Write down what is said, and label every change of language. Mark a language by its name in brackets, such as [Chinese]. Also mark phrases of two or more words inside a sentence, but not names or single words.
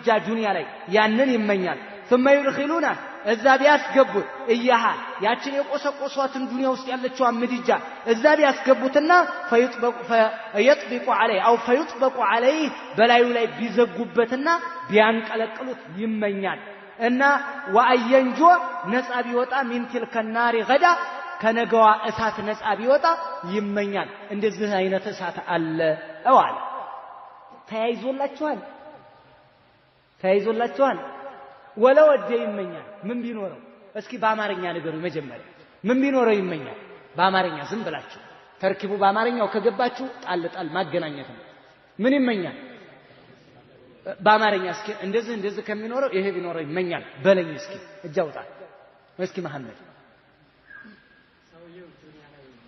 [Amharic] ዱንያ ላይ ያንን ይመኛል [Arabic] ثم يدخلونه [Amharic] እዛ ቢያስገቡት እያሃ ያችን የቆሰቆሷትን ዱንያ ውስጥ ያለችው ምድጃ እዛ ቢያስገቡትና [Arabic] فيطبق عليه او فيطبق عليه [Amharic] በላዩ ላይ ቢዘጉበትና ቢያንቀለቅሉት ይመኛል እና ወአየንጆ ነፃ ቢወጣ [Arabic] من تلك النار غدا [Amharic] ከነገዋ እሳት ነፃ ቢወጣ ይመኛል እንደዚህ አይነት እሳት አለ አዋል ተያይዞላችኋል ወለወደ ይመኛል ምን ቢኖረው እስኪ በአማርኛ ነገሩ መጀመሪያ ምን ቢኖረው ይመኛል በአማርኛ ዝም ብላችሁ ተርኪቡ በአማርኛው ከገባችሁ ጣል ማገናኘት ነው ምን ይመኛል በአማርኛ እስኪ እንደዚህ ከሚኖረው ይሄ ቢኖረው ይመኛል በለኝ እስኪ እጃውጣ እስኪ መሐመድ